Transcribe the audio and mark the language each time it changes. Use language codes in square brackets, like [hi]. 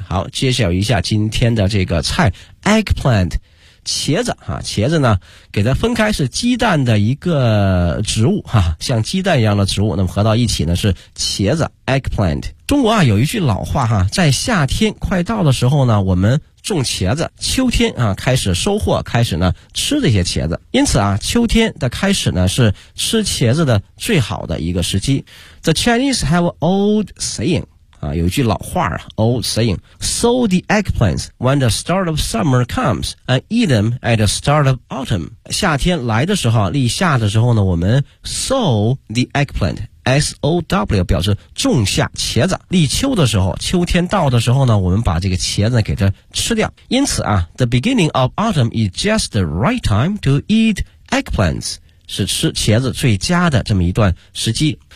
[zh] 好，揭晓一下今天的这个菜 eggplant， 茄子哈，茄子呢给它分开是鸡蛋的一个植物哈，像鸡蛋一样的植物，那么合到一起呢是茄子 eggplant。中国啊有一句老话哈，在夏天快到的时候呢，我们种茄子，秋天啊开始收获，开始呢吃这些茄子。因此啊，秋天的开始呢是吃茄子的最好的一个时机。 [en] The Chinese have old saying [zh] 啊，有一句老话啊 [en] ，old saying: sow the eggplants when the start of summer comes and eat them at the start of autumn。 [zh] 夏天来的时候，立夏的时候呢，我们 [en] sow the eggplant。 [zh] S-O-W 表示种下茄子，立秋的时候，秋天到的时候呢，我们把这个茄子给它吃掉。因此啊 [en] The beginning of autumn is just the right time to eat eggplants， [zh] 是吃茄子最佳的这么一段时机。